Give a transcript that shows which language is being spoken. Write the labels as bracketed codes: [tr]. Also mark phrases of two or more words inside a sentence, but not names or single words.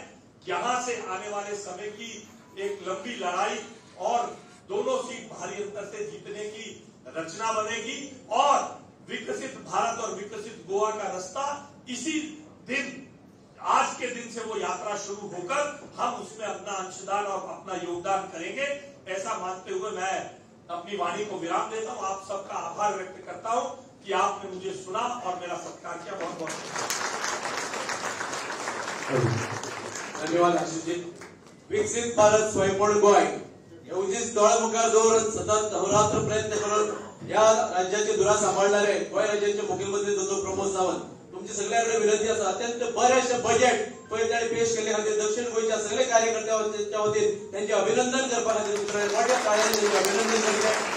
[hi] यहां से आने वाले समय की एक लंबी लड़ाई और दोनों सीट भारी अंतर से जीतने की रचना बनेगी, और विकसित भारत और विकसित गोवा का रास्ता इसी दिन, आज के दिन से वो यात्रा शुरू होकर हम उसमें अपना अंशदान और अपना योगदान करेंगे। ऐसा मानते हुए मैं अपनी वाणी को विराम देता हूं। आप सबका आभार व्यक्त करता हूं कि आपने मुझे सुना और मेरा सत्कार किया। बहुत बहुत धन्यवाद आशिष जी। [kok] विकसित भारत स्वयंपूर्ण गोय एवढी स्थळ मुखार दवरून सतत अहोरात्र प्रयत्न करून या राज्याची धुरा सांभाळणारे गोय राज्याचे मुख्यमंत्री दोतोर प्रमोद सावंत, तुमची सगळ्यांकडे विनंती असा, अत्यंत बरेचसे बजेट पयलीं पेश केले खातीर दक्षिण गोंयच्या सगळे कार्यकर्त्यांच्या वतीन त्यांचे अभिनंदन करपा खातीर मोठ्या ताळ्यांनी त्यांचे अभिनंदन करते।